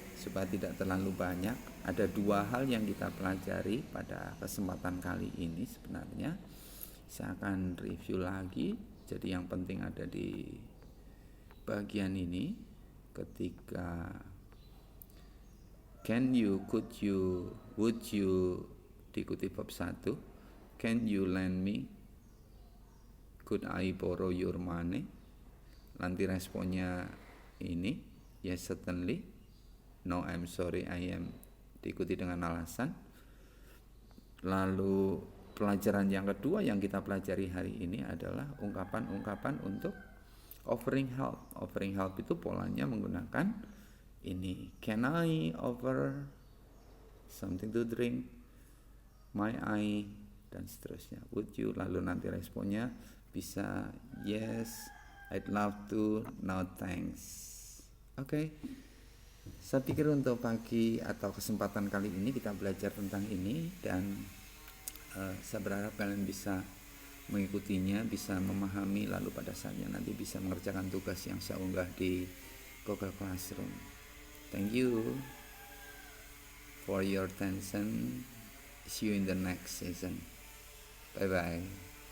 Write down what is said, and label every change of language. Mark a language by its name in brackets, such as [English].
[Indonesian] Supaya tidak terlalu banyak, ada dua hal yang kita pelajari pada kesempatan kali ini sebenarnya. Saya akan review lagi. Jadi yang penting ada di bagian ini. Ketika [English] could you, would you, [Indonesian] diikuti bab 1. [English] Can you lend me? Could I borrow your money? [Indonesian] Nanti responnya ini, [English] yes certainly. No, I'm sorry, I am, [Indonesian] diikuti dengan alasan. Lalu pelajaran yang kedua yang kita pelajari hari ini adalah ungkapan-ungkapan untuk offering help. Offering help itu polanya menggunakan ini. [English] Can I offer something to drink? Might I? [Indonesian] Dan seterusnya. [English] Would you? [Indonesian] Lalu nanti responnya bisa [English] yes, I'd love to, no thanks. Oke. [Indonesian] Saya pikir untuk pagi atau kesempatan kali ini kita belajar tentang ini, dan saya berharap kalian bisa mengikutinya, bisa memahami, lalu pada saatnya nanti bisa mengerjakan tugas yang saya unggah di Google Classroom. [English] Thank you for your attention. See you in the next season. Bye bye.